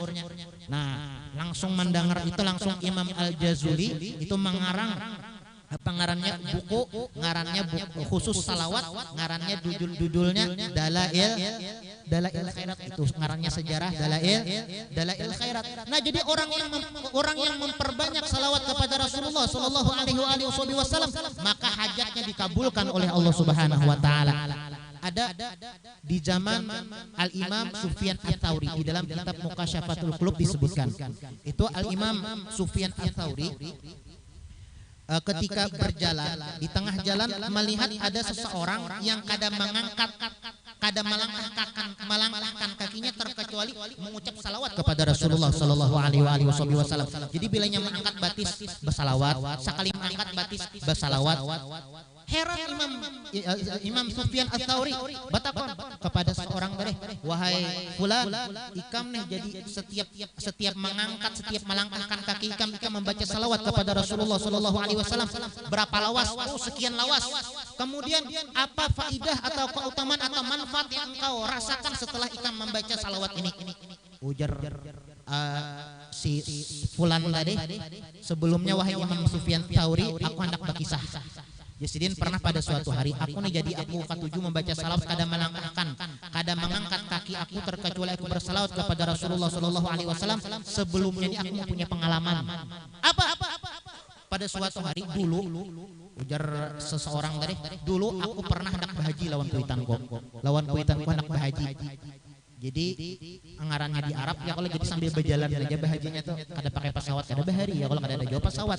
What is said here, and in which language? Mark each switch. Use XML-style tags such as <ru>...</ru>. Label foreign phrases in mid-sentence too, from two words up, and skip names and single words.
<bjn>Nah, langsung mendengar itu langsung Imam Al-Jazuli itu mengarang apa ngarannya buku, ngarannya buku khusus salawat, ngarannya judulnya Dalail Khairat, itu ngarannya sejarah Dalail Khairat. Nah, jadi orang yang memperbanyak salawat kepada Rasulullah</bjn> <ar>صلى الله عليه وسلم,</ar> <bjn>maka hajatnya dikabulkan oleh Allah</bjn> <ar>سبحانه وتعالى.</ar> <bjn>Ada di zaman Al-Imam Sufyan Ats-Tsauri, di dalam kitab Muqasyafatul Qulub disebutkan. Itu Al-Imam Sufyan Ats-Tsauri ketika berjalan di tengah jalan melihat ada seseorang yang kadang melangkahkan kakinya terkecuali mengucap salawat kepada Rasulullah</bjn> <ar>صلى الله عليه وسلم.</ar> <bjn>Jadi bilanya mengangkat batis bersalawat, sekali mengangkat batis bersalawat. Heran Imam Sufyan Ats-Tsauri batakon kepada seorang bareh, wahai fulan, ikam nih jadi setiap mengangkat, setiap melangkahkan kaki ikam membaca salawat kepada Rasulullah</bjn> <ar>صلى الله عليه وسلم.</ar> <bjn>Berapa lawas? Oh, sekian lawas. Kemudian apa faidah atau keutamaan atau manfaat yang engkau rasakan setelah ikam membaca salawat ini? Ujar si fulan tadi, sebelumnya wahai Imam Sufyan Ats-Tsauri, aku hendak berkisah. Jasidin pernah pada suatu hari aku katuju membaca salawat, kadang mengangkat kaki aku terkecuali aku bersalawat kepada Rasulullah</bjn> <ar>صلى الله عليه وسلم.</ar> <bjn>Sebelumnya ini aku mempunyai pengalaman. Apa? Pada suatu hari dulu, ujar seseorang tadi, dulu aku pernah hendak berhaji lawan kuitanku hendak berhaji. Jadi anggarannya di Arab ya, kalau jadi sambil berjalan aja bahajinya tuh kada pakai pesawat, kada bahari ya, kalau kada ada jauh pesawat.</bjn>